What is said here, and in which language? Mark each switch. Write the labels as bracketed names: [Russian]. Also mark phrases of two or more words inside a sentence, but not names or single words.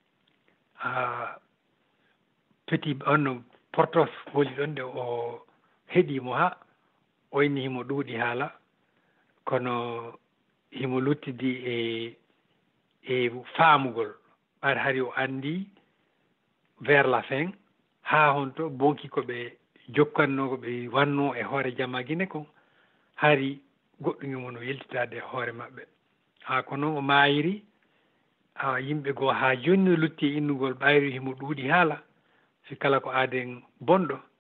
[Fula] petit onno Portos hooli ɗon nde o heeɗimo ha o inni himo ɗuuɗi haala kono himo luttidi e faamugol ɓaade hari o andi [French] vers la fin [Fula] ha honto bonki koɓe jokkanno ko ɓe wanno e hoore jamma guine kon hari goɗɗum imo no yeltitade e hoore maɓɓe ha ko noon o maayiri yimɓe goo ha jonni lutti innugol ɓayri himo ɗuuɗi haala si kala ko aaden bonɗo